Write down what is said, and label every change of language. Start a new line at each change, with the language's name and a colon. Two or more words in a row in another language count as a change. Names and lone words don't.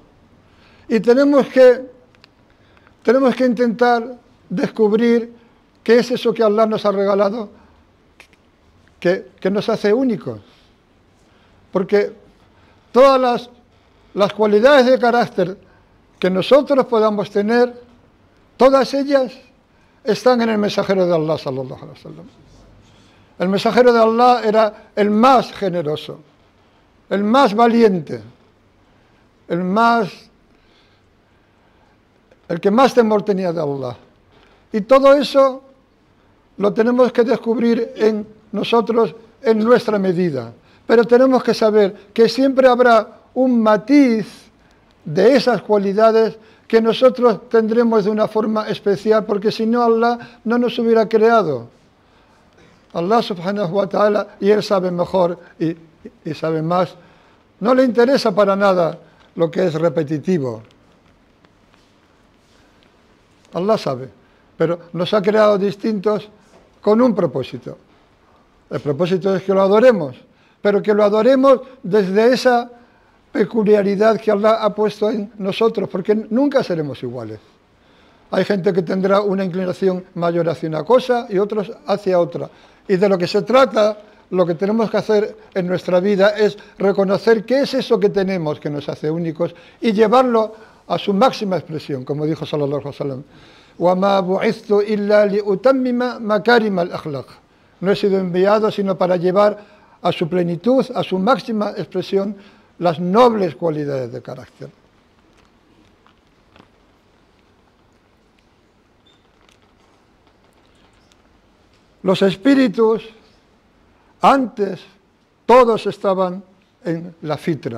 Spanish: Y tenemos que intentar descubrir qué es eso que Allah nos ha regalado, que nos hace únicos. Porque todas las cualidades de carácter que nosotros podamos tener, todas ellas están en el mensajero de Allah
Arabic: صلى الله عليه وسلم.
Spanish: El mensajero de Allah era el más generoso, el más valiente, el que más temor tenía de Allah. Y todo eso lo tenemos que descubrir en nosotros, en nuestra medida. Pero tenemos que saber que siempre habrá un matiz de esas cualidades que nosotros tendremos de una forma especial, porque si no, Allah no nos hubiera creado.
Arabic: الله سبحانه وتعالى,
Spanish: y Él sabe mejor y sabe más, no le interesa para nada lo que es repetitivo. Allah sabe, pero nos ha creado distintos con un propósito. El propósito es que lo adoremos, pero que lo adoremos desde esa peculiaridad que Allah ha puesto en nosotros, porque nunca seremos iguales. Hay gente que tendrá una inclinación mayor hacia una cosa y otros hacia otra. Y de lo que se trata, lo que tenemos que hacer en nuestra vida es reconocer qué es eso que tenemos que nos hace únicos y llevarlo a su máxima expresión, como dijo
Arabic: صلى الله عليه وسلم: وَمَا بُعِثْتُ إِلَّا لِأُتَمِّمَ مَكَارِمَ الْأَخْلَاقِ.
Spanish: No he sido enviado sino para llevar a su plenitud, a su máxima expresión, las nobles cualidades de carácter. Los espíritus, antes, todos estaban en la fitra.